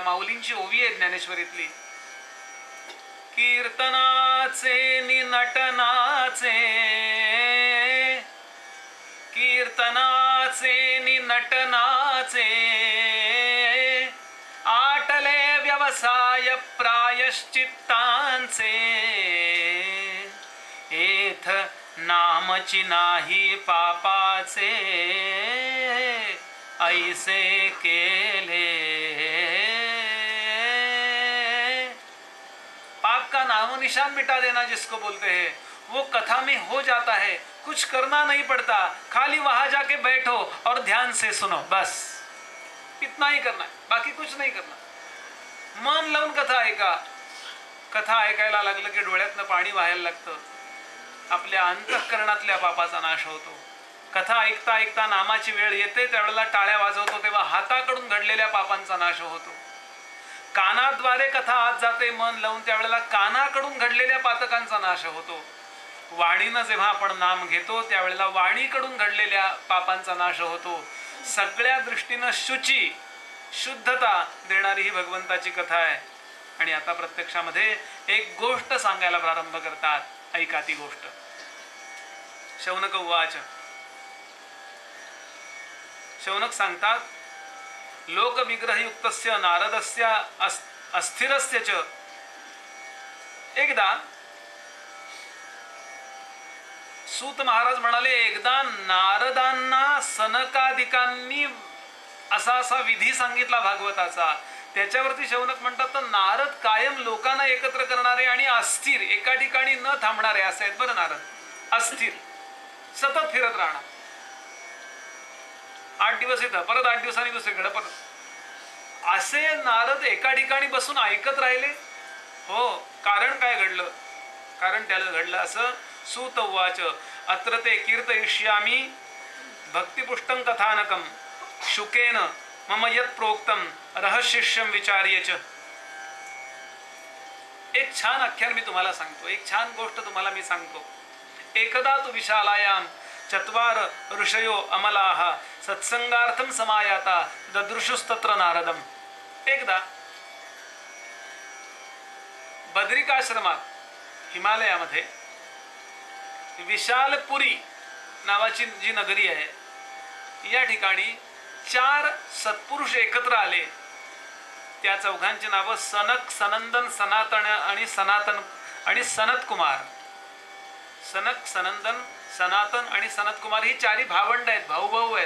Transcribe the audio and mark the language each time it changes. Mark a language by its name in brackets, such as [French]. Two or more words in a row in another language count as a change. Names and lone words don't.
[Marathi] माऊलींची ओवी आहे ज्ञानेश्वरीतली. कीर्तनाचे नि नटनाचे, कीर्तनाचे नि नटनाचे, आटले व्यवसाय प्रायश्चित्तांचे, एथ नामची नाही पापाचे, ऐसे केले. [Hindi] पाप का नामो निशान मिटा देना जिसको बोलते हैं, वो कथा में हो जाता है. कुछ करना नहीं पड़ता, खाली वहां जाके बैठो और ध्यान से सुनो, बस इतना ही करना है, बाकी कुछ नहीं करना. [Marathi] मन लावून कथा ऐका. कथा ऐकायला लागलं की डोळ्यातनं पाणी वाहायला लागतं. आपल्या अंतःकरणातल्या पापाचा नाश होतो. कथा ऐकता ऐकता नामाची वेळ येते, त्यावेळेला टाळ्या वाजवतो, तेव्हा हाताकडून घडलेल्या पापांचा नाश होतो. कानाद्वारे कथा आत जाते मन लावून, त्यावेळेला कानाकडून घडलेल्या पातकांचा नाश होतो. वाणीनं जेव्हा आपण नाम घेतो, त्यावेळेला वाणीकडून घडलेल्या पापांचा नाश होतो. सगळ्या दृष्टीनं शुची शुद्धता देणारी ही भगवंताची कथा आहे. आणि आता प्रत्यक्षामध्ये एक गोष्ट सांगायला प्रारंभ करतात. ऐका ती गोष्ट. [Sanskrit] शौनक उवाच. [Marathi] शौनक सांगतात, [Sanskrit] लोकविग्रहयुक्तस्य नारदस्य अस्थिरस्य च. [Marathi] एकदा सूत महाराज म्हणाले, एकदा नारदांना सनकादिकांनी असा विधी सांगितला भागवताचा. त्याच्यावरती शौनक म्हणतात, तर नारद कायम लोकांना एकत्र करणारे आणि अस्थिर, एका ठिकाणी न थांबणारे असे आहेत बरं नारद. अस्थिर, सतत फिरत राहणार. 8 दिवस येतं, परत 8 दिवसांनी दुसरीकडे परत. असे नारद एका ठिकाणी बसून ऐकत राहिले. हो, कारण काय घडलं? कारण त्याला घडलं असं. [Sanskrit] सूत उवाच. अत्र ते कीर्तयिष्यामि भक्तिपुष्टं कथानकं शुकेन मम यत् प्रोक्तं रहस्यं विचार्य च. [Marathi] एक छान आख्यान मी तुम्हाला सांगतो, एक छान गोष्ट तुम्हाला मी सांगतो. [Sanskrit] एकदा तु विशालायां चत्वार ऋषयो अमलाः सत्संगार्थं समायाता ददृशुस्तत्र नारदम. [Marathi] एकदा बद्रिकाश्रमात हिमालयामध्ये विशालपुरी नावाची जी नगरी आहे, या ठिकाणी 4 सत्पुरुष एकत्र आले. त्या चौघांची नावं सनक, सनंदन, सनातन आणि सनत कुमार. सनक, सनंदन, सनातन आणि सनत कुमार ही 4 भावंड आहेत, भाऊ आहेत.